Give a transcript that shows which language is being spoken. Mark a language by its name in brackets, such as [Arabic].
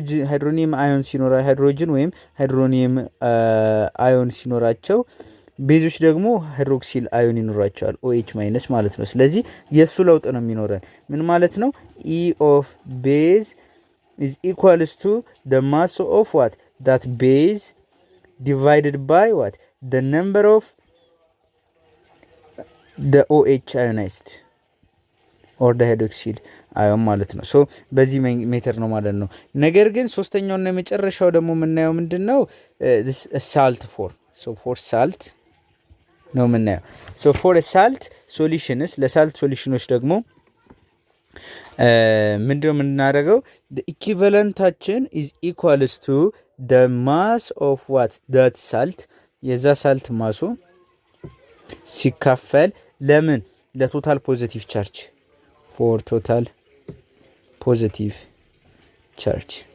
[Amharic] ሃይድሮኒየም አዮን ሲኖራ ሃይድሮጅን ወይም ሃይድሮኒየም አዮን ሲኖራቸው ቤዞች ደግሞ ሃይድሮክሲል አዮን ይኖራቸዋል OH ማይነስ ማለት ነው። ስለዚህ የሱ ለውጥ ነው የሚኖረን። ምን ማለት ነው? [English] E of base is equals to the mass of what that base divided by what the number of the OH ionized or the hydroxyl [Amharic] አዮን ማለት ነው። ሶ በዚህ ሜተር ነው ማለት ነው። ነገር ግን ሶስተኛውና የመጨረሻው ደግሞ የምናየው ምንድነው? ሳልት ፎር ሳልት ነው የምናየው። ሶ ፎር ሳልት ሶሉሽንስ ለሳልት ሶሉሽኖች ደግሞ ምንድነው የምናደርገው? [English] ኢኩቫለንታችን is equals to the mass of what that salt [Amharic] የዛ ሳልት ማሱ ሲካፈል ለምን ለቶታል ፖዚቲቭ ቻርጅ [English] for total positive charge።